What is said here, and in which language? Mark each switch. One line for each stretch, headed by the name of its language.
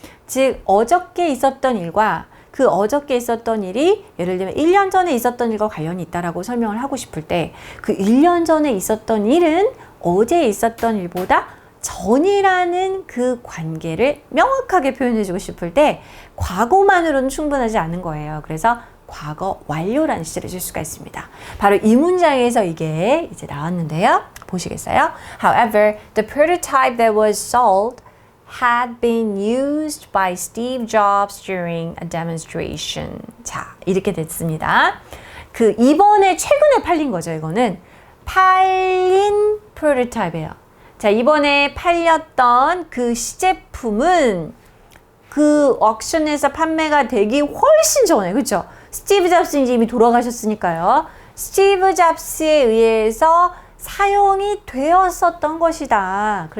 Korean: 즉 어저께 있었던 일과 그 어저께 있었던 일이 예를 들면 1년 전에 있었던 일과 관련이 있다라고 설명을 하고 싶을 때 그 1년 전에 있었던 일은 어제 있었던 일보다 전이라는 그 관계를 명확하게 표현해주고 싶을 때 과거만으로는 충분하지 않은 거예요. 그래서 과거 완료라는 시제를 쓸 수가 있습니다. 바로 이 문장에서 이게 이제 나왔는데요. 보시겠어요?
English: However, the prototype that was sold had been used by Steve Jobs during a demonstration.
Korean: 자, 이렇게 됐습니다. 그 이번에 최근에 팔린 거죠. 이거는 팔린 프로토타입이에요. 자, 이번에 팔렸던 그 시제품은 그 옥션에서 판매가 되기 훨씬 전에, 그렇죠? 스티브 잡스는 이제 이미 돌아가셨으니까요. 스티브 잡스에 의해서 사용이 되었었던 것이다.